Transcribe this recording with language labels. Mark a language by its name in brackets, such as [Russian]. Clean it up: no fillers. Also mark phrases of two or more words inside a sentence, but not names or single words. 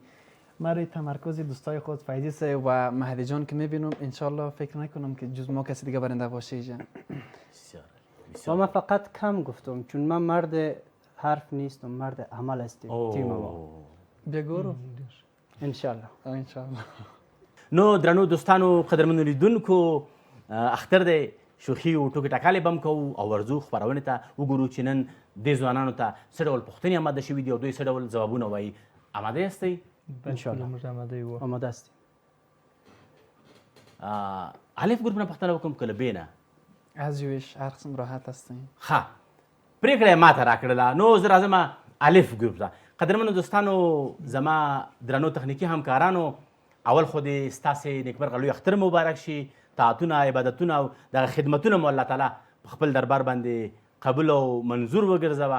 [Persian] من روی تمرکز دوستای خود فیضی صاحب و مهدی جان که میبینم انشالله فکر نکنم که جز ما کسی دیگه برنده باشه. بسیار و من فقط کم گفتم چون من مرد حرف نیستم، مرد عمل هستیم تیم ما. بگو انشالله. انشالله. [Pashto] نو درنو دوستانو قدرمنو لیدونکو اختر دی شوخي او ټوکې ټکالې به هم کوو او ورځو خپرونې ته وګورو چې نن دې ځوانانو ته څه ډول پوښتنې آماده شوي دي او دوی څه ډول ځوابونه وایي. آماده یاستئ؟ انشالله موږ آماده یو. [Persian] آماده هستیم. [Pashto] الف ګروپ نه پوښتنه وکړم که له بې نه؟ [Persian] از یوش هر قسم راحت هستیم. [Pashto] ښه پرېکړه یې ماته راکړله. نو زه راځم الف ګروپ ته. قدرمنو دوستانو زما درنو تخنیکي همکارانو، اول خو دې ستاسې نیکمرغه لوی اختر مبارک شي. طاعتونه، عبادتونه او دغه خدمتونه مو الله تعالی په خپل دربار باندې قبول او منظور وګرځوه.